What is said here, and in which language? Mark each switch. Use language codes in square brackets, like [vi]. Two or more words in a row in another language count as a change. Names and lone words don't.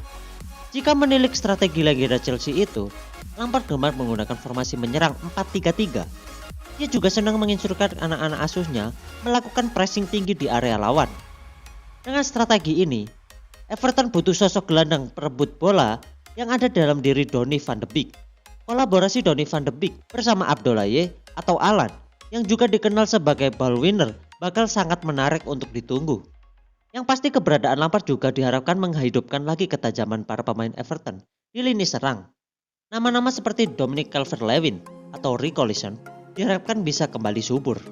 [id] Jika menilik strategi legenda Chelsea itu, Lampard gemar menggunakan formasi menyerang 4-3-3. Dia juga senang menginstruksikan anak-anak asuhnya melakukan pressing tinggi di area lawan. Dengan strategi ini, Everton butuh sosok gelandang perebut bola yang ada dalam diri Donny van de Beek. Kolaborasi Donny van de Beek bersama Abdoulaye atau Alan yang juga dikenal sebagai [en] ball winner [id] bakal sangat menarik untuk ditunggu. Yang pasti keberadaan Lampard juga diharapkan menghidupkan lagi ketajaman para pemain Everton di lini serang. Nama-nama seperti Dominic Calvert-Lewin atau Rico Lison diharapkan bisa kembali subur.